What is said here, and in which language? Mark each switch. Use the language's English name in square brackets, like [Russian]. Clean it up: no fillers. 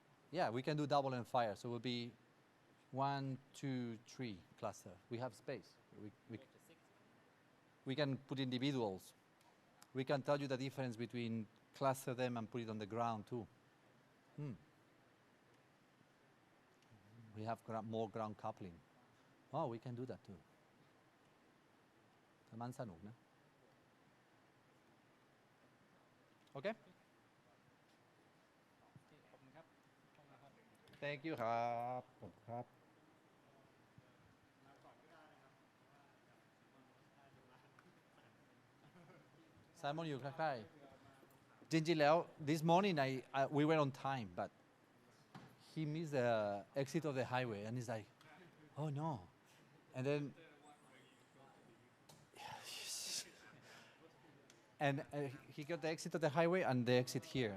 [English] Yeah, we can do double and fire. So it will be 1, 2, 3 cluster. We have space. We can put individuals. We can tell you the difference between cluster them and put it on the ground too. We have more ground coupling. Oh, we can do that too. [Thai] มันสนุกนะ Okay? [English] Thank you [Thai] ครับขอบคุณครับ Simon อยู่ใกล้ๆจริงๆแล้ว [English] this morning we were on time but he missed the exit of the highway and he's like oh no and then and he got the exit of the highway and the exit here.